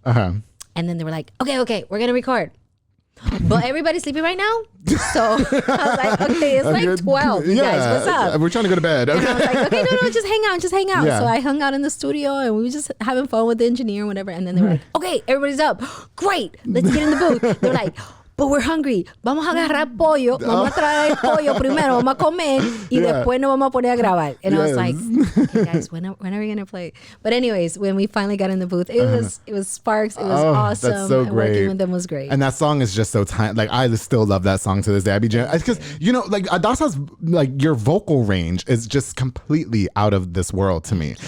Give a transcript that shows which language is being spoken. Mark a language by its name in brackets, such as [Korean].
[English] And then they were like, okay, we're going to record. But everybody's sleeping right now. So I was like, okay, it's like 12. You guys, what's up? We're trying to go to bed. Okay. And I was like, okay, no, just hang out. Yeah. So I hung out in the studio and we were just having fun with the engineer and whatever. And then they were like, okay, everybody's up. Great, let's get in the booth. They're like, but we're hungry. [Spanish] Vamos a agarrar pollo. Vamos a traer el pollo primero. Vamos a comer. Y después nos vamos a poner a grabar. [English] And I was like, okay, guys, when are we going to play? But anyways, when we finally got in the booth, it was sparks. It was awesome. That's so and great. working with them was great. And that song is just so tiny. Like, I still love that song to this day. I be because, like, Adassa's, like, your vocal range is just completely out of this world to me.